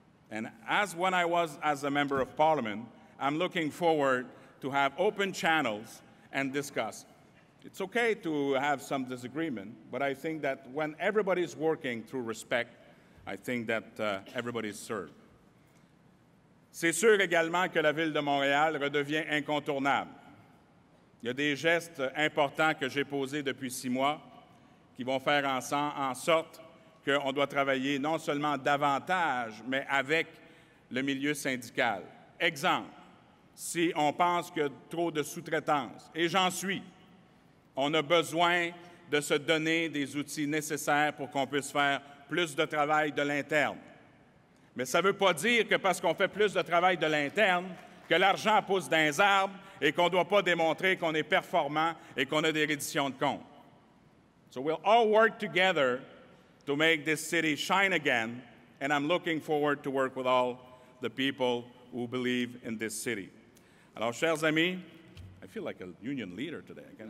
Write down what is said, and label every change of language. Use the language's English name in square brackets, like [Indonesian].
[English] And when I was as a member of parliament, I'm looking forward to have open channels and discuss. It's okay to have some disagreement, but I think that when everybody's working through respect, I think that everybody's served. [French] C'est sûr également que la Ville de Montréal redevient incontournable. Il y a des gestes importants que j'ai posés depuis 6 mois qui vont faire en sorte qu'on doit travailler non seulement davantage, mais avec le milieu syndical. Exemple, si on pense qu'il y a trop de sous-traitance, et j'en suis, on a besoin de se donner des outils nécessaires pour qu'on puisse faire plus de travail de l'interne. Mais ça ne veut pas dire que parce qu'on fait plus de travail de l'interne, que l'argent pousse dans les arbres et qu'on ne doit pas démontrer qu'on est performant et qu'on a des redditions de comptes. [English] So we'll all work together to make this city shine again, and I'm looking forward to work with all the people who believe in this city. [French] Alors, chers amis, [English] I feel like a union leader today.